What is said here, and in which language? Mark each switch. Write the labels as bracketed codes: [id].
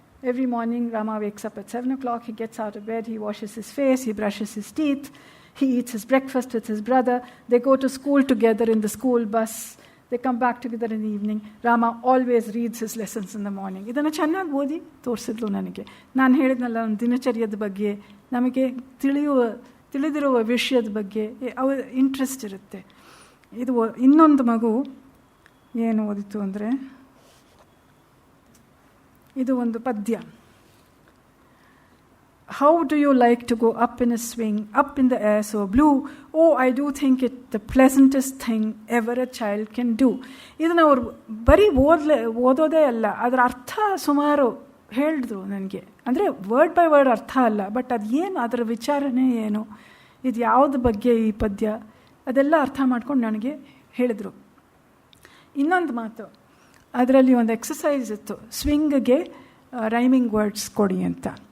[en] Every morning Rama wakes up at 7 o'clock, he gets out of bed, he washes his face, he brushes his teeth, he eats his breakfast with his brother, they go to school together in the school bus, they come back together in the evening. Rama always reads his lessons in the morning. [kn] ಇದನ್ನು ಚೆನ್ನಾಗಿ ಓದಿ ತೋರಿಸಿದ್ಲು ನನಗೆ. ನಾನು ಹೇಳಿದ್ನಲ್ಲ, ಒಂದು ದಿನಚರ್ಯದ ಬಗ್ಗೆ, ನಮಗೆ ತಿಳಿದಿರುವ ವಿಷಯದ ಬಗ್ಗೆ ಅವ್ರ ಇಂಟ್ರೆಸ್ಟ್ ಇರುತ್ತೆ. ಇದು ಇನ್ನೊಂದು ಮಗು ಏನು ಓದಿತು ಅಂದರೆ, ಇದು ಒಂದು ಪದ್ಯ. [en] How do you like to go up in a swing, up in the air so blue? Oh, I do think it the pleasantest thing ever a child can do. [kn] ಇದನ್ನು ಅವರು ಬರೀ ಓದೋದೇ ಅಲ್ಲ, ಅದರ ಅರ್ಥ ಸುಮಾರು ಹೇಳಿದ್ರು ನನಗೆ. ಅಂದರೆ ವರ್ಡ್ ಬೈ ವರ್ಡ್ ಅರ್ಥ ಅಲ್ಲ, ಬಟ್ ಅದು ಏನು, ಅದರ ವಿಚಾರಣೆ ಏನು, ಇದು ಯಾವ್ದು ಬಗ್ಗೆ ಈ ಪದ್ಯ, ಅದೆಲ್ಲ ಅರ್ಥ ಮಾಡ್ಕೊಂಡು ನನಗೆ ಹೇಳಿದರು. ಇನ್ನೊಂದು ಮಾತು, ಅದರಲ್ಲಿ ಒಂದು ಎಕ್ಸಸೈಸ್ ಇತ್ತು, ಸ್ವಿಂಗ್ಗೆ ರೈಮಿಂಗ್ ವರ್ಡ್ಸ್ ಕೊಡಿ ಅಂತ.